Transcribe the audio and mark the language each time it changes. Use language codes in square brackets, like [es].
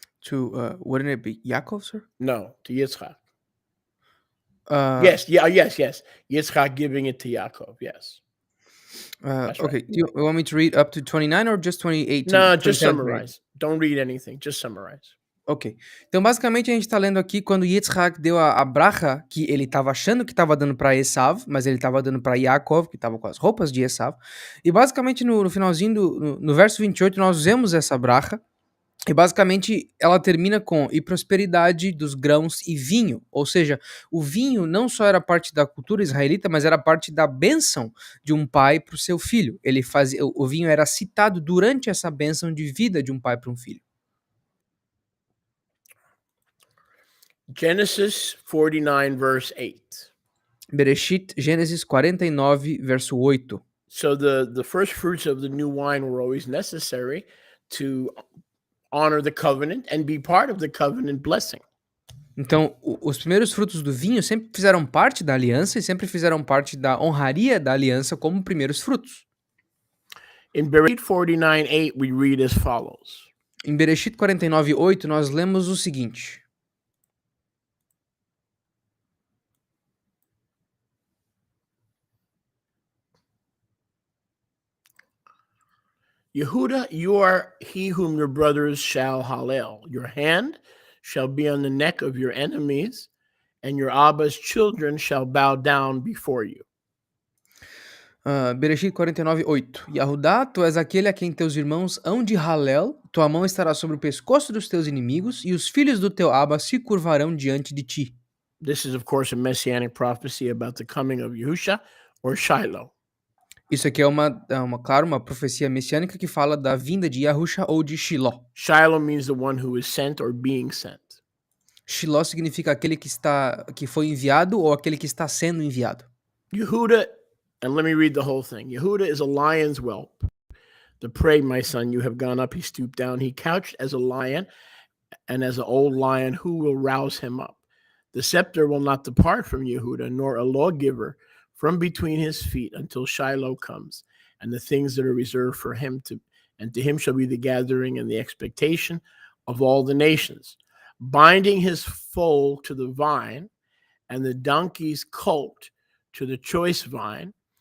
[en] Wouldn't it be Yaakov, sir? No, to Yitzchak. Yes. Yitzchak giving it to Yaakov, yes. Okay, right. do you want me to read up to 29 or just 28? No, just summarize. Don't read anything, just summarize. Ok. [pt] Então, basicamente, a gente está lendo aqui quando Yitzhak deu a bracha que ele estava achando que estava dando para Esav, mas ele estava dando para Yaakov, que estava com as roupas de Esav. E, basicamente, no finalzinho, no verso 28, nós vemos essa bracha. E, basicamente, ela termina com e prosperidade dos grãos e vinho. Ou seja, o vinho não só era parte da cultura israelita, mas era parte da bênção de um pai para o seu filho. O vinho era citado durante essa bênção de vida de um pai para um filho. [en] Genesis 49, verse 8. [pt] Bereshit, Gênesis 49, verso 8. [en] So the first fruits of the new wine were always necessary to honor the covenant and be part of the covenant blessing. [pt] Então, os primeiros frutos do vinho sempre fizeram parte da aliança e sempre fizeram parte da honraria da aliança como primeiros frutos. [en] In Bereshit 49:8 we read as follows. [pt] Em Bereshit 49:8 nós lemos o seguinte: [en] Yehuda, you are he whom your brothers shall hallel. Your hand shall be on the neck of your enemies, and your Abba's children shall bow down before you. Bereshit 49:8. [pt] Yahudá, tu és aquele a quem teus irmãos hão de Halel, tua mão estará sobre o pescoço dos teus inimigos, e os filhos do teu Abba se curvarão diante de ti. [en] This is, of course, a messianic prophecy about the coming of Yehusha or Shiloh. [pt] Isso aqui claro, uma profecia messiânica que fala da vinda de Yahusha ou de Shiló. [en] Shiloh means the one who is sent or being sent. [pt] Shiló significa aquele que foi enviado ou aquele que está sendo enviado. [en] Yehuda, and let me read the whole thing. Yehuda is a lion's whelp. The prey, my son, you have gone up. He stooped down. He couched as a lion, and as an old lion, who will rouse him up? The scepter will not depart from Yehuda, nor a lawgiver from between his feet until Shiloh comes, and the things that are reserved for him and to him shall be the gathering and the expectation of all the nations, binding his foal to the vine and the donkey's colt to the choice vine.